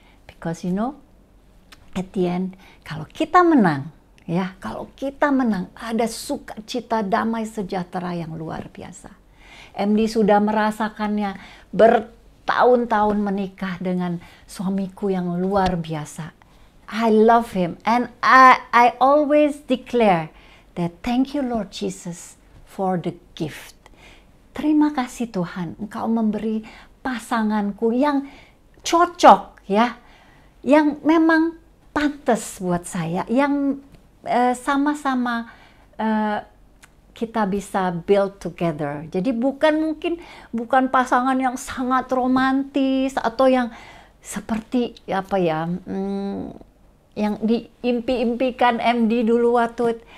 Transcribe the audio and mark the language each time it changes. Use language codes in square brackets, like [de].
[en] Because you know, at the end, [id] kalau kita menang, ya, kalau kita menang, ada sukacita, damai sejahtera yang luar biasa. MD sudah merasakannya bertahun-tahun menikah dengan suamiku yang luar biasa. [en] I love him and I always declare that thank you Lord Jesus for the gift. [id] Terima kasih Tuhan, Engkau memberi pasanganku yang cocok, ya, yang memang pantas buat saya, yang sama-sama kita bisa [en] build together. [id] Jadi bukan pasangan yang sangat romantis atau yang seperti apa ya, yang diimpi-impikan MD dulu waktu itu.